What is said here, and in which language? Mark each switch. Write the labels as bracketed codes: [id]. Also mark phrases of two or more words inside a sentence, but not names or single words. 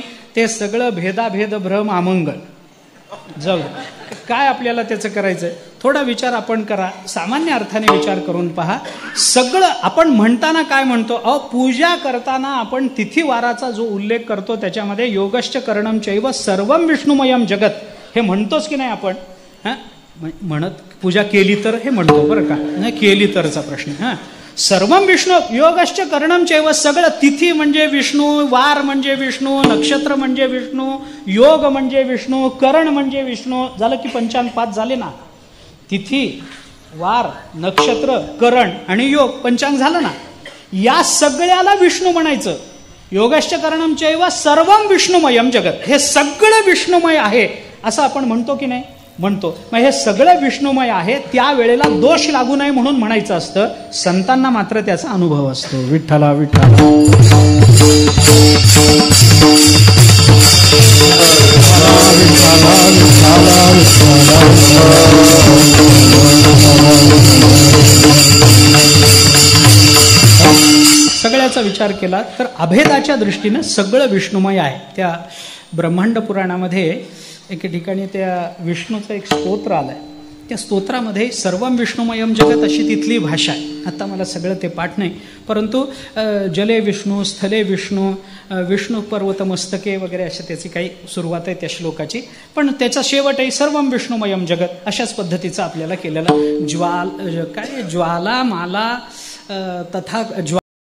[mr] ते सगळं भेदाभेद भ्रम अमंगल जाऊ, काय आपल्याला त्याचं करायचंय, थोडा विचार आपण करा, सामान्य अर्थाने विचार करून पहा. सगळं आपण म्हणताना काय म्हणतो, पूजा करताना आपण तिथीवाराचा जो उल्लेख करतो त्याच्यामध्ये [sa] योगश्च करणम चैव सर्वम विष्णुमयम जगत [mr] हे म्हणतोच की नाही आपण. म्हणत पूजा केली तर हे म्हणतो बरं का, नाही केली तरचा प्रश्न. [sa] सर्वम विष्णू योगश्च करणम चैव, [mr] सगळं तिथी म्हणजे विष्णू, वार म्हणजे विष्णू, नक्षत्र म्हणजे विष्णू, योग म्हणजे विष्णू, करण म्हणजे विष्णू. झालं की पंचांग 5 झाले ना, तिथी वार नक्षत्र करण आणि योग पंचांग झालं ना. या सगळ्याला विष्णू म्हणायचं. [sa] योगश्च करणम चैव सर्वम विष्णुमयम जगत, [mr] हे सगळं विष्णुमय आहे असं आपण म्हणतो की नाही, म्हणतो. मग हे सगळं विष्णुमय आहे, त्यावेळेला दोष लागू नये म्हणून म्हणायचं असतं. संतांना मात्र त्याचा अनुभव असतो. विठ्ठला विठ्ठला. सगळ्याचा विचार केला तर अभेदाच्या दृष्टीनं सगळं विष्णुमय आहे. त्या ब्रह्मांड पुराणामध्ये एके ठिकाणी त्या विष्णूचं एक स्तोत्र आलंय, त्या स्तोत्रामध्ये [sa] सर्वम विष्णुमयम जगत [mr] अशी तिथली भाषा आहे. आता मला सगळं ते पाठ नाही, परंतु [sa] जले विष्णू, स्थले विष्णू, विष्णू पर्वत मस्तके [mr] वगैरे अशी त्याची काही सुरुवात आहे त्या श्लोकाची, पण त्याचा शेवट आहे [sa] सर्वम विष्णुमयम जगत. [mr] अशाच पद्धतीचा आपल्याला केलेला ज्वाला माला तथा